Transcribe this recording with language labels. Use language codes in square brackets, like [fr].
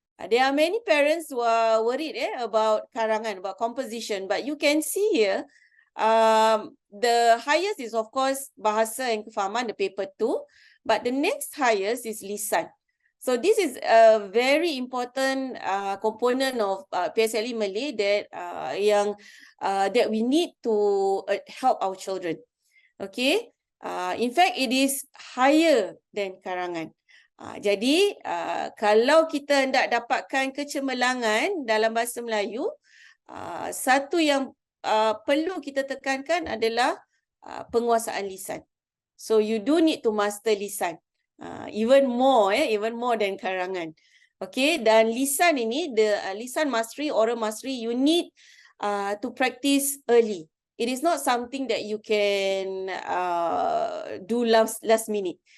[en] There are many parents who are worried about karangan, about composition, but you can see here, the highest is of course Bahasa and Kefahaman, the paper 2, but the next highest is lisan. So this is a very important component of PSLE Malay that we need to help our children. Okay. In fact, it is higher than karangan. [ms] Jadi, kalau kita hendak dapatkan kecemerlangan dalam bahasa Melayu, satu yang perlu kita tekankan adalah penguasaan lisan. [en] So, you do need to master lisan. Even more than karangan. Okay, [ms] dan lisan ini, [en] the lisan mastery, oral mastery, you need to practice early. It is not something that you can do last minute.